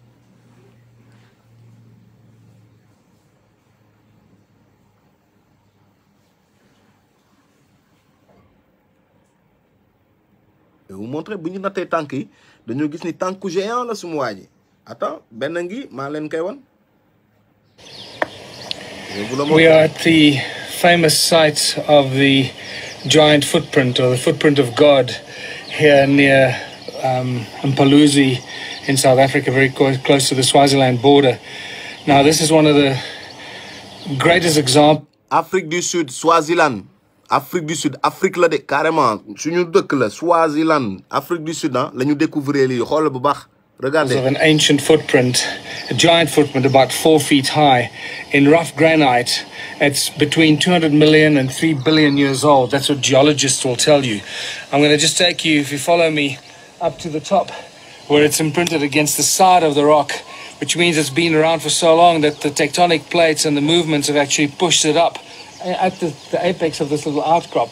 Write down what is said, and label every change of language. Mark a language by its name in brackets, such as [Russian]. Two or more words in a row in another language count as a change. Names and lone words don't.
[Wolof] bu ñu nattee tànk yi dañoo gis ni tànku géant la suma waa ji attends benn ngi maa leen koy wan [English] We are at the famous site of the giant footprint, or the footprint of God, here near Mphaluzi in South Africa, very close to the Swaziland border. Now, this is one of the greatest examples. [Wolof] Afrique du Sud, Swaziland. Afrique du Sud, Afrique la de carrément suñu dëkk la Swaziland, Afrique du Sud la ñu découvrir lii xoolal bu baax. [French] Regardez. [English] Of an ancient footprint, a giant footprint about 4 feet high in rough granite. It's between 200 million and 3 billion years old. That's what geologists will tell you. I'm going to just take you, if you follow me, up to the top where it's imprinted against the side of the rock, which means it's been around for so long that the tectonic plates and the movements have actually pushed it up at the apex of this little outcrop.